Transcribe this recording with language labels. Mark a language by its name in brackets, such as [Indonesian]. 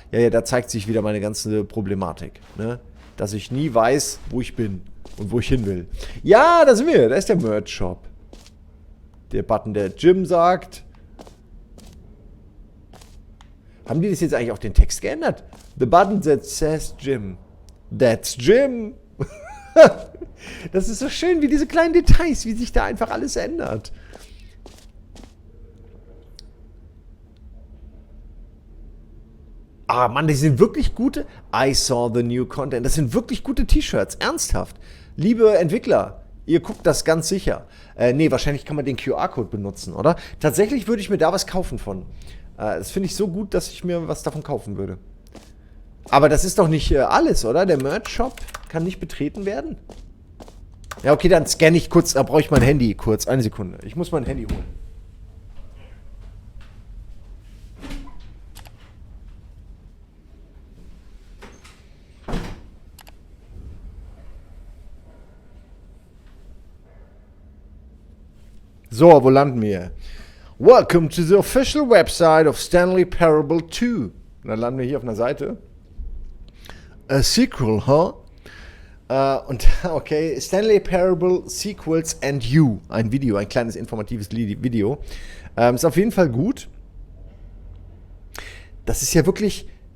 [German] Ja, da zeigt sich wieder meine ganze Problematik, ne? Dass ich nie weiß, wo ich bin und wo ich hin will. Ja, da sind wir, da ist der Merch-Shop. Der Button, der Jim sagt. Haben die das jetzt eigentlich auch den Text geändert? [English] The button that says Jim. That's Jim. [German] Das ist so schön, wie diese kleinen Details, wie sich da einfach alles ändert. Ah, Mann, das sind wirklich gute... [English] I saw the new content. [German] Das sind wirklich gute T-Shirts. Ernsthaft. Liebe Entwickler, ihr guckt das ganz sicher. Nee, wahrscheinlich kann man den QR-Code benutzen, oder? Tatsächlich würde ich mir da was kaufen von. Das finde ich so gut, dass ich mir was davon kaufen würde. Aber das ist doch nicht alles, oder? Der Merch-Shop kann nicht betreten werden? Ja, okay, dann scanne ich kurz. Da brauche ich mein Handy kurz. Eine Sekunde. Ich muss mein Handy holen. So, wo landen wir? [English] Welcome to the official website of Stanley Parable 2. [German] Und dann landen wir hier auf einer Seite. [English] A sequel, huh? Und, okay, Stanley Parable Sequels and You. [German] Ein Video, ein kleines informatives Video. Ist auf jeden Fall gut. Das ist ja wirklich...